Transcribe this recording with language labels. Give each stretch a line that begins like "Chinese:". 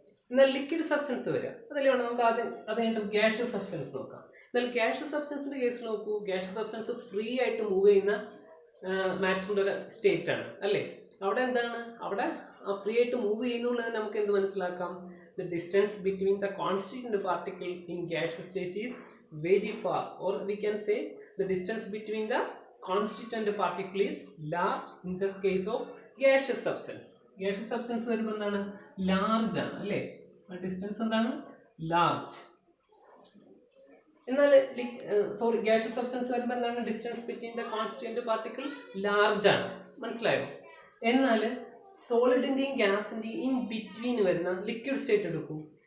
Malayalam: എന്നാൽ liquid substance വരിക, അതല്ലേ വേണം നമുക്ക് അത് കഴിഞ്ഞിട്ട് ഗ്യാഷ്യസ് സബ്സ്റ്റൻസ് നോക്കാം. എന്നാൽ ഗ്യാഷ്യസ് സബ്സ്റ്റൻസിന്റെ കേസിൽ നോക്കൂ, ഗ്യാഷ്യസ് സബ്സ്റ്റൻസ് ഫ്രീ ആയിട്ട് മൂവ് ചെയ്യുന്ന മാറ്ററിന്റെ ഒരു സ്റ്റേറ്റ് ആണ് അല്ലേ? അവിടെ എന്താണ്? അവിടെ ഫ്രീ ആയിട്ട് മൂവ് ചെയ്യുന്നുള്ളത് നമുക്ക് എന്ത് മനസ്സിലാക്കാം?
English: The distance between the constituent particle in gaseous state is very far, or we can say the distance between the constituent particle is large in the case of gaseous substance.
Malayalam: Gaseous substance വരുമ്പോൾ എന്താണ്? Large ആണ് അല്ലേ? ആ distance എന്താണ്? Large. എന്നാൽ gaseous substance വരുമ്പോൾ എന്താണ്?
English: distance between the constituent particle large
Malayalam: ആണ്. മനസ്സിലായോ? എന്നാൽ സോളിഡിന്റെയും ഗ്യാസിന്റെയും ഇൻ ബിറ്റ്വീൻ വരുന്ന ലിക്വിഡ് സ്റ്റേറ്റ് എടുക്കും.